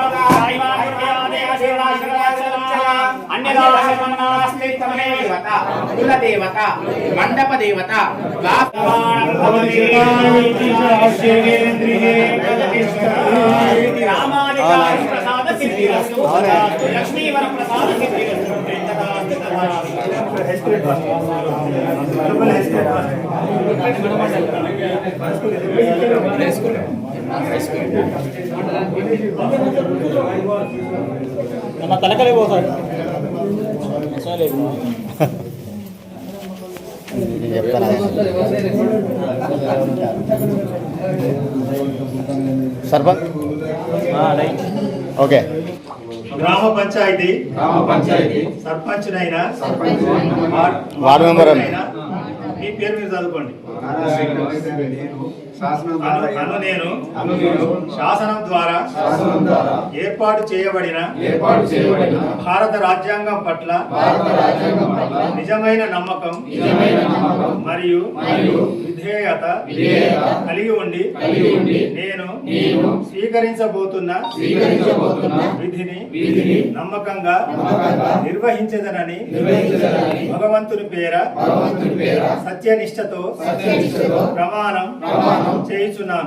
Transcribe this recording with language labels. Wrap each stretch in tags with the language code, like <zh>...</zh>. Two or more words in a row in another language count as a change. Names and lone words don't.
<sa>कुलदेवता मंडपदेवता रामाधिकारी प्रसाद सिद्धिरस्तु लक्ष्मीवर प्रसाद सिद्धिरस्तु</sa> <kn>ನಮ್ಮ ತಲಕಲೆ ಹೋಗ್ತಾರೆ</kn> <mr>सरपंच ओके ग्राम पंचायती सरपंच नैना</mr> <en>ward member</en> <te>మీ పేరు మీరు చదువుకోండి నేను శాసనం ద్వారా ఏర్పాటు చేయబడిన భారత రాజ్యాంగం పట్ల నిజమైన నమ్మకం మరియు విధేయత కలిగి ఉండి నేను స్వీకరించబోతున్న విధిని నమ్మకంగా నిర్వహించదనని భగవంతుని పేర సత్యనిష్టతో ప్రమాణం చేయుచున్నాను.</te>